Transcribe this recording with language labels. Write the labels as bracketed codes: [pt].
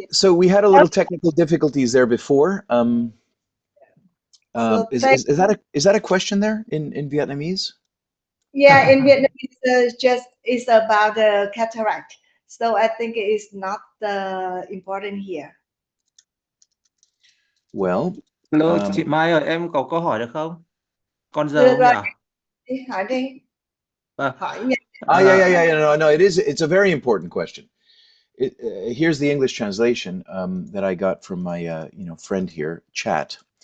[en] So we had a little technical difficulties there before. So Is that a question there in Vietnamese? yeah, in Vietnamese, it's about the cataract. So I think it is not important here. Well, [vi] Hello, chị Mai ơi, em có câu hỏi được không? Còn giờ Được không rồi, nhỉ? đi hỏi đi. Vâng. Hỏi nha. [en] No, it's a very important question. Here's the English translation that I got from my friend here, Chat.